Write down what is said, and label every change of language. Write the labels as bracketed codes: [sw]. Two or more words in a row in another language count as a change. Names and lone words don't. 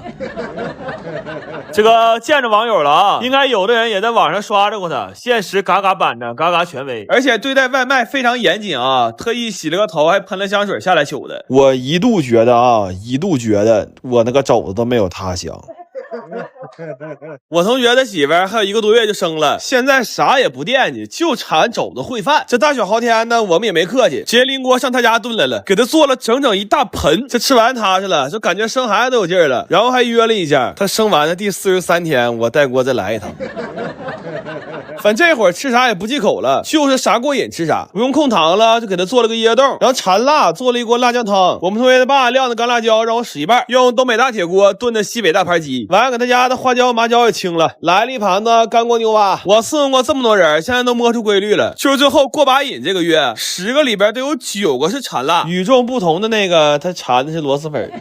[zh] 這個見着網友了啊，應該有的人也在網上刷着過他，現實嘎嘎板着，嘎嘎權威，而且对待外賣非常嚴謹啊，特意洗了個頭，還噴了香水下來取的。我一度覺得我那個肘子都沒有他香。我同學的媳婦兒還有1個多月就生了，現在啥也不惦記，就馋肘子烩飯。這大小豪天呢，我們也沒客氣，直接拎鍋上他家燉來了，給他做了整整一大盆。這吃完踏實了，就感覺生孩子都有勁兒了。然後還約了一下，他生完的第43天，我帶鍋再來一趟。反正这會兒吃啥也不忌口了，就是啥過癮吃啥，不用控糖了，就給他做了個椰凍，然後饞辣做了一鍋辣醬湯。我們同學的爸晾的乾辣椒讓我使一半，用東北大鐵鍋燉的西北大盤雞，完了給他家的花椒麻椒也清了，來了一盤子乾鍋牛蛙。我伺候過這麼多人，現在都摸出規律了，就是最後過把癮這個月，10個裡邊都有9個是饞辣，與眾不同的那個他饞的是螺螄粉。